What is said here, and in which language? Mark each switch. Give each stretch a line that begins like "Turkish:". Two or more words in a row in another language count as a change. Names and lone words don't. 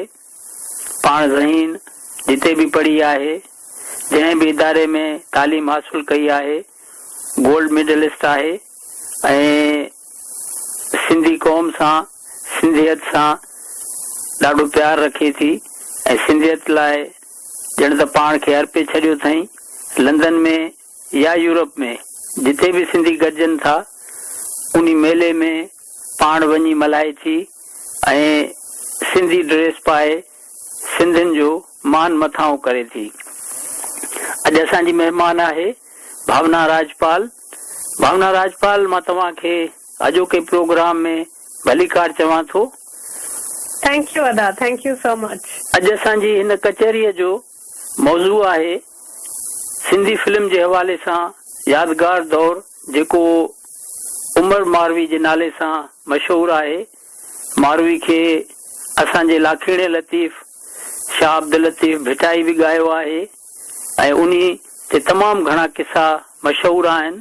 Sindhi: पाण ज़हीन जिते बि पढ़ी आहे, जंहिं बि इदारे में तालीम हासिल कई आहे, गोल्ड मेडलिस्ट आहे ऐं सिंधी क़ौम सां, सिंधियत सां ॾाढो प्यार रखे थी ऐं सिंधियत लाइ ॼण त पाण खे अर्पे छॾियो अथई। लंदन में या यूरोप में जिते बि सिंधी गॾजनि था, उन मेले में पाण वञी मल्हाए थी ऐं सिंधी ड्रेस पाए सिंधियुनि जो मान मथाऊं करे थी। अॼु असांजी महिमान आहे भावना राजपाल। भावना राजपाल, मां तव्हांखे अॼोके प्रोग्राम में भलीकार चवां थो।
English: thank you ada, thank you so much.
Sindhi: अॼु असांजी हिन कचहरीअ जो मौज़ू आहे सिंधी फिल्म जे हवाले सां यादगार दौर, जेको उमर मारवी जे नाले सां मशहूर आहे। मारवी खे असांजे लाखीणे लतीफ़, शाह अब्दुल लतीफ़ भिटाई बि ॻायो आहे ऐं उन ते तमामु घणा किसा मशहूर आहिनि।